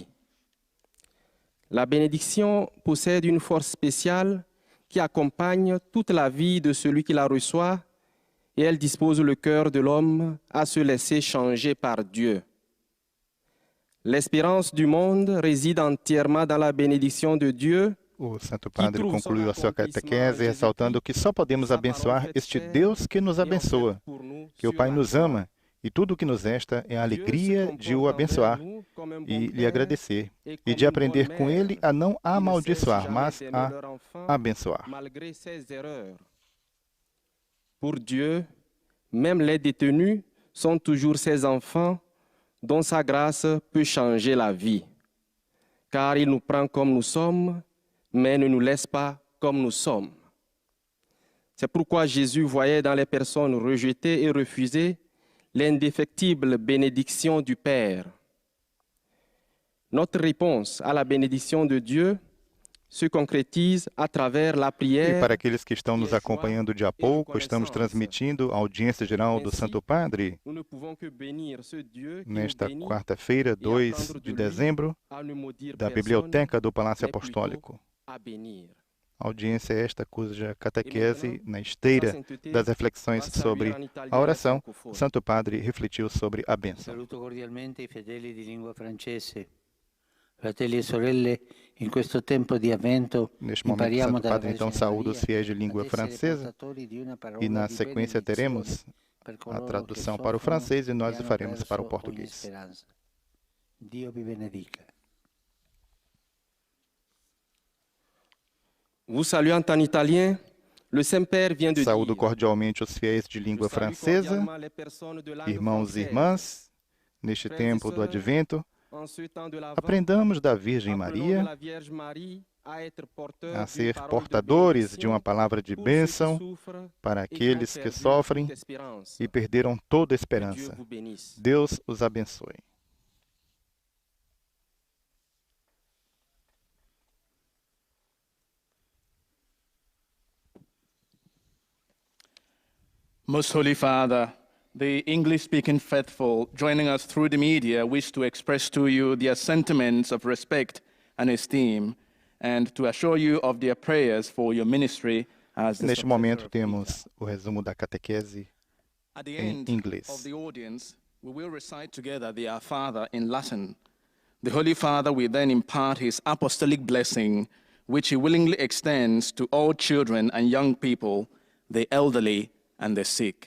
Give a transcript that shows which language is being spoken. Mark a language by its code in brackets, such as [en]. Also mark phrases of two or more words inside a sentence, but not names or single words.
[fr] La bénédiction possède une force spéciale qui accompagne toute la vie de celui qui la reçoit et elle dispose le cœur de l'homme à se laisser changer par Dieu. L'espérance du monde réside entièrement dans la bénédiction de Dieu. [pt] O Santo Padre concluiu a sua catequese ressaltando que só podemos abençoar este Deus que nos abençoa, que o Pai nos ama e tudo o que nos resta é a alegria de o abençoar e lhe agradecer e de aprender com ele a não amaldiçoar, mas a abençoar. [fr] Pour Dieu, même les détenus sont toujours ses enfants dont sa grâce peut changer la vie. Car il nous prend comme nous sommes, mais ne nous laisse pas comme nous sommes. C'est pourquoi Jésus voyait dans les personnes rejetées et refusées l'indéfectible bénédiction du Père. Notre réponse à la bénédiction de Dieu se concrétise à travers la prière. [pt] E para aqueles que estão nos acompanhando de a pouco, estamos transmitindo a audiência geral do Santo Padre nesta quarta-feira, 2 de dezembro, da Biblioteca do Palácio Apostólico. A audiência é esta cuja catequese, na esteira das reflexões sobre a oração, o Santo Padre refletiu sobre a bênção. [it] Saluto cordialmente i fedeli di lingua francese. Fratelli e sorelle, in questo tempo di avvento, [pt] neste momento, o Santo Padre então saúda os fiéis de língua francesa e na sequência teremos a tradução para o francês e nós o faremos para o português. [it] Dio vi benedica. [fr] Vous saluant en italien, le Saint-Père vient de [pt] Saúdo [fr] dire: [pt] cordialmente os fiéis de língua francesa, irmãos e irmãs, neste tempo do Advento. Aprendamos da Virgem Maria a ser portadores de uma palavra de bênção para aqueles que sofrem e perderam toda a esperança. Deus os abençoe. [en] Most Holy Father, the English-speaking faithful joining us through the media wish to express to you their sentiments of respect and esteem and to assure you of their prayers for your ministry as the [pt] Neste [en] successor [pt] momento [en] of [pt] temos [en] Peter. [pt] o resumo da catequese [en] At the [pt] em [en] end [pt] inglês. [en] of the audience, we will recite together the Our Father in Latin. The Holy Father will then impart his apostolic blessing, which he willingly extends to all children and young people, the elderly and the sick.